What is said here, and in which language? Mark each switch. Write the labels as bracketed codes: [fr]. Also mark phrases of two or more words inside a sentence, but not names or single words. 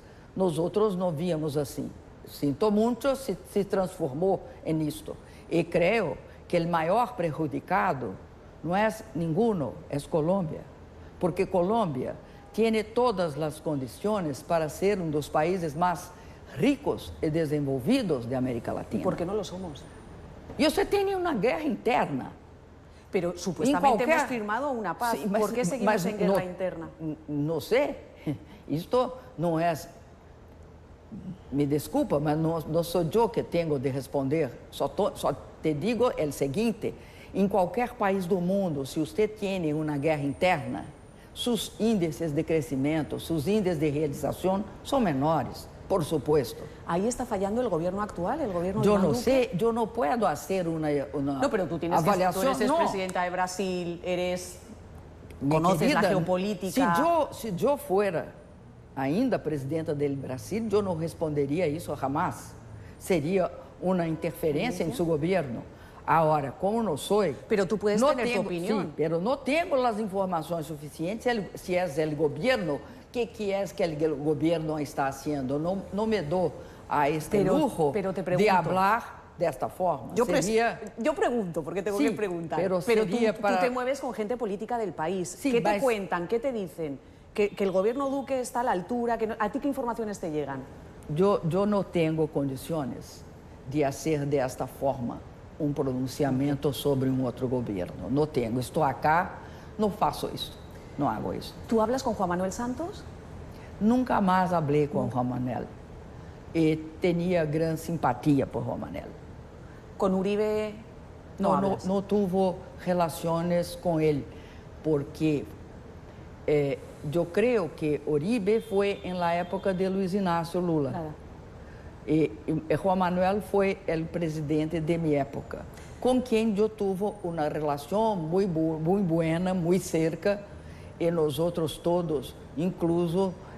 [pt] Nós outros não víamos assim. Sinto muito, se transformou em isto. E creio que o maior prejudicado não é ninguno, é Colômbia. Porque Colômbia tem todas as condições para ser um dos países mais ricos e desenvolvidos de América Latina. [es] ¿Y por qué no lo somos? [pt] E você tem uma guerra interna. [es] Pero supuestamente [pt] qualquer... [es] hemos firmado una paz. Sí, ¿Por qué seguimos en guerra interna? [pt] Não sei. Isto não é... Me desculpa, mas não sou eu que tenho de responder. Só te digo o seguinte: em qualquer país do mundo, se você tem uma guerra interna, seus índices de crescimento, seus índices de realização são menores, [es] por supuesto. Ahí está fallando el gobierno actual, el gobierno de [pt] Eu [es] Iván [pt] não [es] Duque. [pt] sei, eu não posso fazer uma [es] No, pero tú tienes [pt] avaliação. [es] tú eres [pt] não. [es] presidenta de Brasil, eres... Mi conoces querida, la geopolítica. [pt] Se eu fuera ainda presidenta do Brasil, eu não responderia isso jamais. Seria uma interferência em seu governo. Agora, como não sou... [es] Pero tú puedes no tener tu tengo, opinión. Sí, pero no tengo las informações suficientes si es el gobierno, que es que el gobierno está haciendo. No me dou a este lujo pero te [pt] de [es] pregunto. [pt] hablar desta forma. [es] Yo Sería... pregunto, porque tengo Sí, que preguntar. pero tú sería para- te mueves con gente política del país. Sí, ¿Qué te vais- cuentan? ¿Qué te dicen? ¿Que el gobierno Duque está a la altura? ¿A ti qué informaciones te llegan? [pt] Eu não tenho condições de fazer desta forma um pronunciamento sobre um outro governo. Não tenho. Estou acá, não faço isso. Não hago isso. [es] ¿Tú hablas con Juan Manuel Santos? [pt] Nunca mais falei com Juan Manuel. E tinha grande simpatia por Juan Manuel. [es] ¿Con Uribe no hablas? [pt] Não tive relações com ele, porque eu creio que Uribe foi na época de Luiz Inácio Lula. [es] Claro. [pt] E Juan Manuel foi o presidente de minha época, com quem eu tive uma relação muito boa, muito cerca, e nós outros todos, incluso,